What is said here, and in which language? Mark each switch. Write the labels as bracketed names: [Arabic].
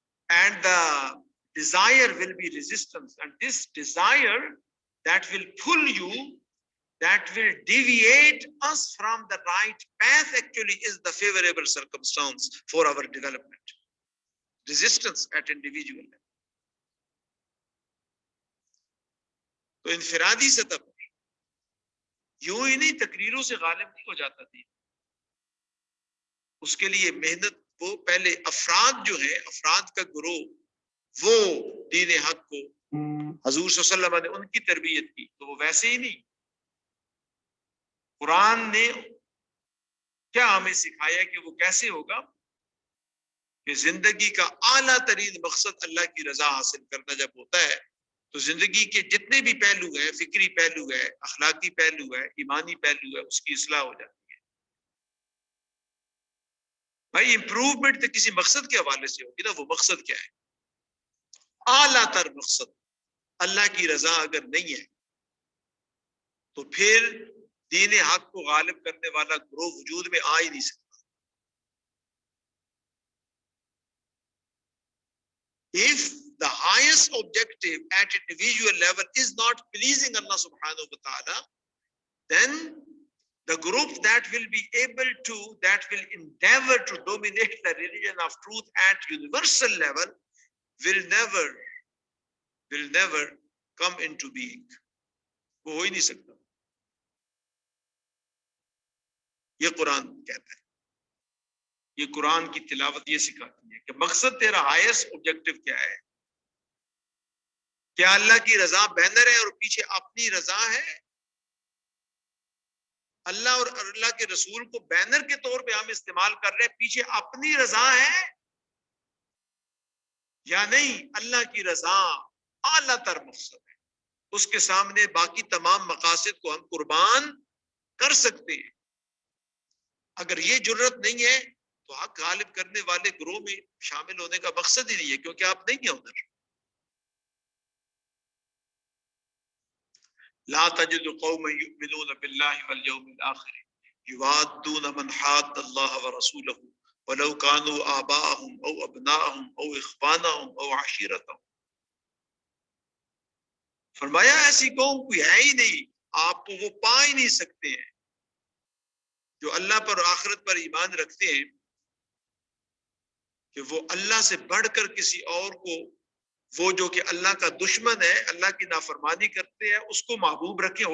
[English] And the desire will be resistance. And this desire that will pull you, that will deviate us from the right path, actually is the favorable circumstance for our development. Resistance at individual level. [Urdu] تو انفرادی سطح پر یوں ہی نہیں تقریروں سے غالب نہیں ہو جاتا تھی. اس کے لیے محنت، وہ پہلے افراد جو ہے، افراد کا گروہ، وہ دین حق کو حضور صلی اللہ علیہ وسلم نے ان کی تربیت کی، تو وہ ویسے ہی نہیں. قرآن نے کیا ہمیں سکھایا کہ وہ کیسے ہوگا کہ زندگی کا اعلیٰ ترین مقصد اللہ کی رضا حاصل کرنا جب ہوتا ہے تو زندگی کے جتنے بھی پہلو ہیں، فکری پہلو ہے، اخلاقی پہلو ہے، ایمانی پہلو ہے، اس کی اصلاح ہو جاتی ہے. بھائی امپروومنٹ تو کسی مقصد کے حوالے سے ہوگی نا. وہ مقصد کیا ہے؟ اعلیٰ تر مقصد اللہ کی رضا اگر نہیں ہے تو پھر دین حق کو غالب کرنے والا گروہ وجود میں آ ہی نہیں سکتا. [English] If the highest objective at individual level is not pleasing Allah subhanahu wa ta'ala, then the group that will be able to, that will endeavor to dominate the religion of truth at universal level will never come into being. [Urdu] وہ ہو ہی نہیں سکتا. یہ قرآن کہتا ہے، یہ قرآن کی تلاوت یہ سکھاتی ہے کہ مقصد تیرا [English] highest objective [Urdu] کیا ہے. کیا اللہ کی رضا بینر ہے اور پیچھے اپنی رضا ہے؟ اللہ اور اللہ کے رسول کو بینر کے طور پہ ہم استعمال کر رہے ہیں، پیچھے اپنی رضا ہے یا نہیں؟ اللہ کی رضا اعلیٰ تر مقصد ہے، اس کے سامنے باقی تمام مقاصد کو ہم قربان کر سکتے ہیں. اگر یہ جرت نہیں ہے تو حق غالب کرنے والے گروہ میں شامل ہونے کا مقصد ہی نہیں ہے، کیونکہ آپ نہیں ہیں ادھر. [Arabic] لا تجد قوما يؤمنون بالله واليوم الآخر يوادون من حاد الله ورسوله ولو كانوا آباءهم أو أبناءهم أو إخوانهم أو عشيرتهم. [Urdu] فرمایا ایسی قوم کوئی ہے ہی نہیں، آپ کو وہ پا ہی نہیں سکتے ہیں جو اللہ پر اور آخرت پر ایمان رکھتے ہیں کہ وہ اللہ سے بڑھ کر کسی اور کو، وہ جو کہ اللہ کا دشمن ہے، اللہ کی نافرمانی کرتے ہیں، اس کو محبوب رکھیں.